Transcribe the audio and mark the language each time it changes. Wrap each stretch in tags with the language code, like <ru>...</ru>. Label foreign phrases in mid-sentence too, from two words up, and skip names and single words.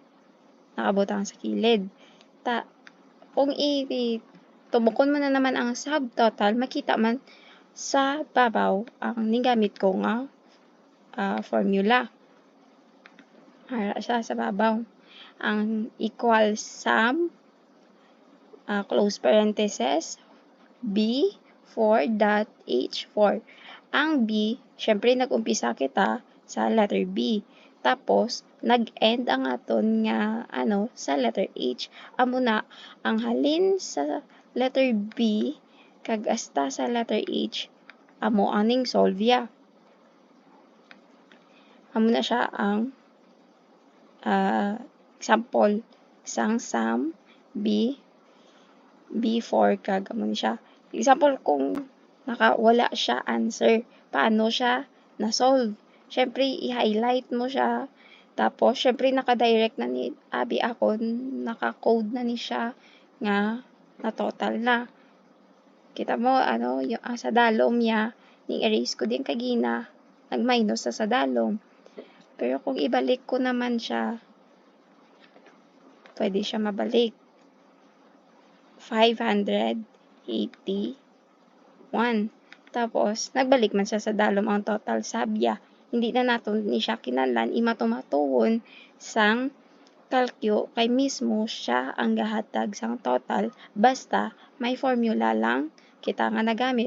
<hil>Nakabutang sa kilid. Kung tumukon mo na naman ang subtotal, makita man sa babaw ang nigamit ko nga formula. Ara siya sa babaw. Ang</hil> <en>equal sum, close parenthesis,</en> <hil>B4.H4. Ang B, syempre nag-umpisa kita sa letter B. Tapos, nag-end ang aton nga sa letter H. Amo na, ang halin sa letter B kag hasta sa letter H, amo aning solve. Amo na siya ang example sang sum B4 kag amo ni siya. Example kung wala siya answer, paano siya na-solve? Syempre i-highlight mo siya. Tapos syempre naka-direct na ni abi ako, naka-code na ni siya nga na total na. Kita mo yung sa dalom niya, ni erase ko din kagina, nag-minus sa dalom. Pero kung ibalik ko naman siya, pwede siya mabalik. 581. Tapos, nagbalik man siya sa dalom ang total sabya. Hindi na naton ni siya kinahanglan imatumatuhon sang kalkyo kay mismo siya ang gahatag sang total basta may formula lang kita nga nagamit.</hil>